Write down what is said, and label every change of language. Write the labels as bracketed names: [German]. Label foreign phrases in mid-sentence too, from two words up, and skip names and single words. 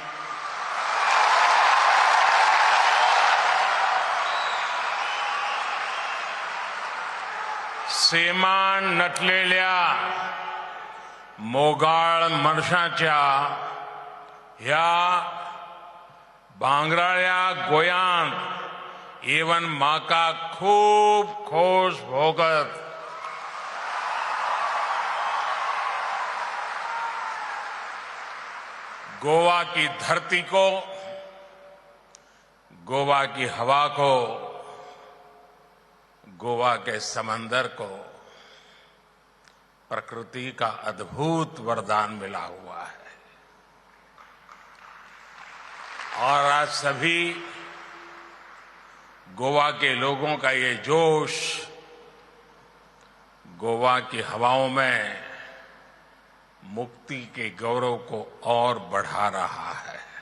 [Konkani] सेमान नटलेल्या मोगाळ मनशाच्या ह्या भांगराळ्या गोंयांत येवन म्हाका खूब खोश भोगत [Hindi] गोवा की धरती को, गोवा की हवा को, गोवा के समंदर को प्रकृति का अद्भुत वरदान मिला हुआ है और आज सभी गोवा के लोगों का ये जोश गोवा की हवाओं में मुक्ति के गौरव को और बढ़ा रहा है।